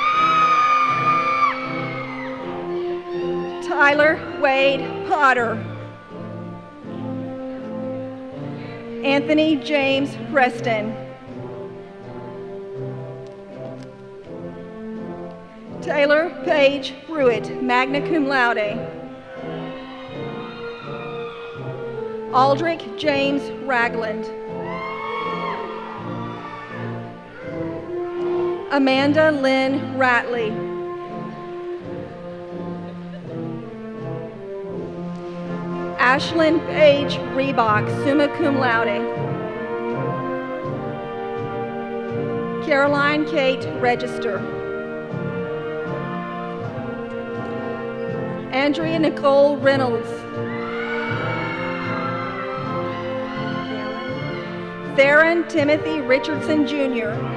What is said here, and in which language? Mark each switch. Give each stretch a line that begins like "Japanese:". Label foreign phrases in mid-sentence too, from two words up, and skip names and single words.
English: Tyler Wade Potter. Anthony James Preston. Taylor Page Pruitt,
Latin: magna cum laude.
English: Aldrich James Ragland. Amanda Lynn Ratley. Ashlyn Page Reebok,
Latin: summa cum laude.
English: Caroline Kate Register. Andrea Nicole Reynolds. Theron Timothy Richardson Jr.